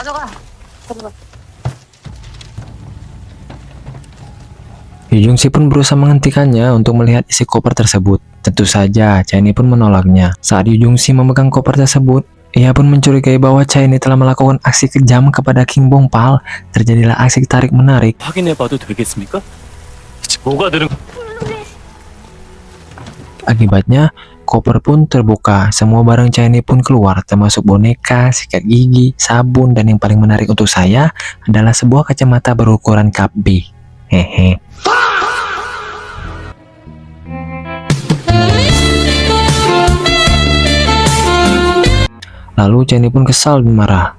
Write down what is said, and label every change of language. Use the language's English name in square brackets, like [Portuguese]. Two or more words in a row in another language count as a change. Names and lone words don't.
[Indonesian] Yu Jung-si pun berusaha menghentikannya untuk melihat isi koper tersebut. Tentu saja, Cheney pun menolaknya. Saat Yu Jung-si memegang koper tersebut, ia pun mencurigai bahwa Cheney telah melakukan aksi kejam kepada Kim Bong Pal. Terjadilah aksi tarik-menarik. [Korean] 확인해봐도 되겠습니까? 뭐가 들은 [Indonesian] Akibatnya, koper pun terbuka. Semua barang Cheney pun keluar, termasuk boneka, sikat gigi, sabun, dan yang paling menarik untuk saya adalah sebuah kacamata berukuran cup B. Hehe. Lalu Cheney pun kesal dan marah.